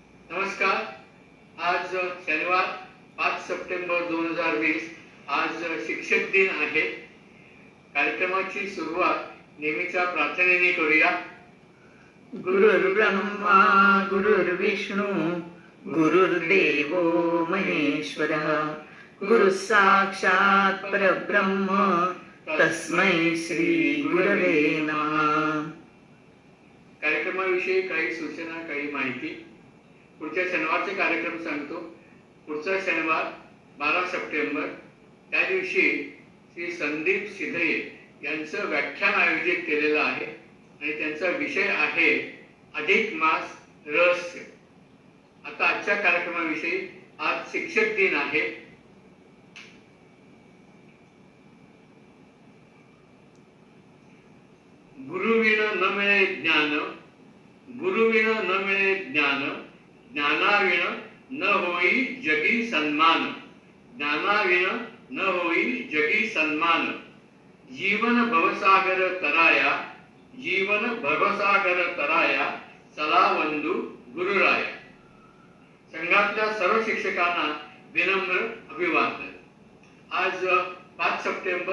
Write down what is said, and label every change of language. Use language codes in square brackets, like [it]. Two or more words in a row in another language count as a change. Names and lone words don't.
[mr] नमस्कार. आज शनिवार 5 सप्टेंबर 2020. आज शिक्षक दिन आहे. कार्यक्रमाची सुरुवात नेहमीच्या प्रार्थनेने करूया. [sa] गुरुर्ब्रह्मा गुरुर्विष्णू गुरुर्देवो महेश्वरः गुरुः साक्षात् परब्रह्म तस्मै श्री गुरवे नमः. [mr] कार्यक्रमाविषयी काही सूचना, काही माहिती. पुढच्या शनिवारचे कार्यक्रम सांगतो. पुढचा शनिवार 12 सप्टेंबर, त्या दिवशी श्री संदीप सिधये यांचं व्याख्यान आयोजित केलेलं आहे आणि त्यांचा विषय आहे अधिक मास रहस्य. आता आजच्या कार्यक्रमाविषयी. आज शिक्षक दिन आहे. गुरुविण न मिळे ज्ञान, गुरुविण न मिळे ज्ञान, ज्ञानाविण न होई जगी सन्मान, ज्ञानाविण न होई जगी सन्मान. जीवन भवसागर तराया, जीवन भवसागर तराया, चला वंदू गुरुराया. संघातल्या सर्व शिक्षकांना विनम्र अभिवादन. आज 5 सप्टेंबर.